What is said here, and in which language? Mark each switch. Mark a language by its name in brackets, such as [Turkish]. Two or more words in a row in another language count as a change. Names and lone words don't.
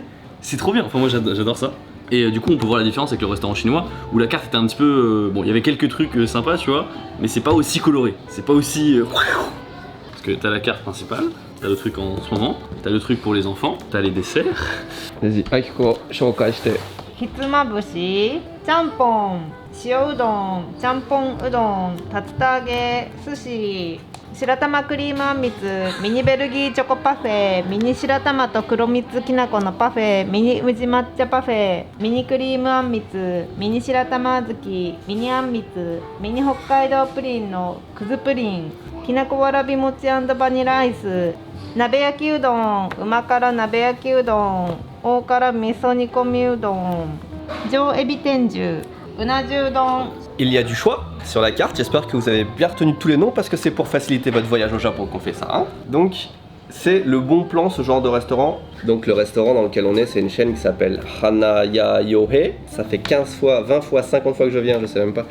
[French] C'est trop bien, enfin moi j'adore ça. Et du coup on peut voir la différence avec le restaurant chinois où la carte était un petit peu... bon il y avait quelques trucs sympas tu vois, mais c'est pas aussi coloré, c'est pas aussi... Parce que t'as la carte principale, t'as le truc en ce moment, t'as le truc pour les enfants, t'as les desserts. Vas-y, [Japanese] Akiko, 紹介して。ひつまぶし、ちゃんぽん、塩うどん、ちゃんぽんうどん、竜田揚げ、寿司、白玉クリームあんみつ、ミニベルギーチョコパフェ、ミニ白玉と黒蜜きな粉のパフェ、ミニ宇治抹茶パフェ、ミニクリームあんみつ、ミニ白玉あずき、ミニあんみつ、ミニ北海道プリンのくずプリン、きなこわらび餅&バニラアイス、鍋焼きうどん、うま辛鍋焼きうどん、大辛味噌煮込みうどん、上エビ天重、うな重丼。 [French] Il y a du choix sur la carte, j'espère que vous avez bien retenu tous les noms parce que c'est pour faciliter votre voyage au Japon qu'on fait ça. Hein. Donc c'est le bon plan ce genre de restaurant. Donc le restaurant dans lequel on est, c'est une chaîne qui s'appelle Hanaya Yohei. Ça fait 15 fois, 20 fois, 50 fois que je viens, je sais même pas.